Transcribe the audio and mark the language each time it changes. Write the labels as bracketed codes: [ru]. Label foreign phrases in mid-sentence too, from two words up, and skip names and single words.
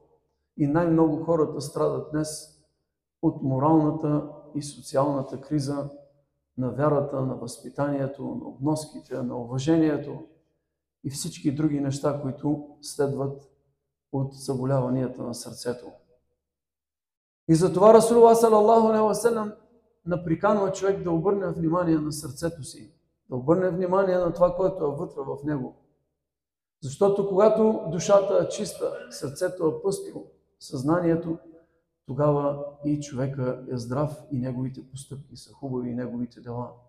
[bg] И най-много хората страдат днес от моралната и социалната криза на вярата, на възпитанието, на обноските, на уважението и всички други неща, които следват от заболяванията на сърцето. И затова Расулуллах [ar] صلى الله عليه وسلم [bg] наприканва човек да обърне внимание на сърцето си, да обърне внимание на това, което е вътре в него. Защото когато душата е чиста, сърцето е пъстро, съзнанието, тогава и човека е здрав и неговите постъпки са хубави и неговите дела.